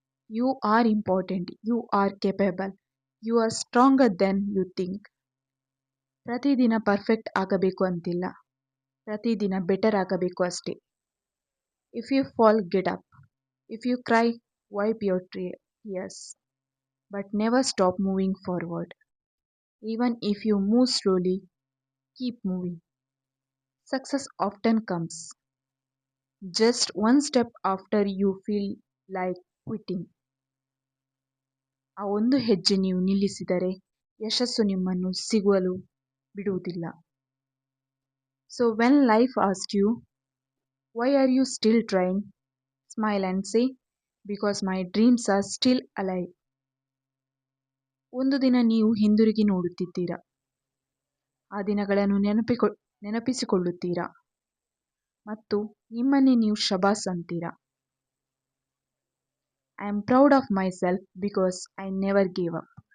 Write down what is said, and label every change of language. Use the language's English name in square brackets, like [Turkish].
[English] You are important, you are capable, you are stronger than you think. [Kannada] ಪ್ರತಿದಿನ perfect ಆಗಬೇಕು ಅಂತಿಲ್ಲ, ಪ್ರತಿದಿನ better ಆಗಬೇಕು ಅಷ್ಟೇ. [English] If you fall, get up. If you cry, wipe your tears. But never stop moving forward. Even if you move slowly, keep moving. Success often comes just one step after you feel like quitting. [Kannada] ಆ ಒಂದು ಹೆಜ್ಜೆ ನೀವು ನಿಲ್ಲಿಸಿದರೆ ಯಶಸ್ಸು ನಿಮ್ಮನ್ನು ಸಿಗಲು ಬಿಡುವುದಿಲ್ಲ. [English] So when life asks you, why are you still trying? Smile and say, because my dreams are still alive. [Kannada] ಒಂದು ದಿನ ನೀವು ಹಿಂದಿರುಗಿ ನೋಡುತ್ತಿದ್ದೀರಾ, ಆ ದಿನಗಳನ್ನು ನೆನಪಿಸಿಕೊಳ್ಳುತ್ತೀರಾ ಮತ್ತು ನಿಮ್ಮನ್ನೇ ನೀವು ಶಬಾಸ್ ಅಂತೀರಾ. [English] I am proud of myself because I never gave up.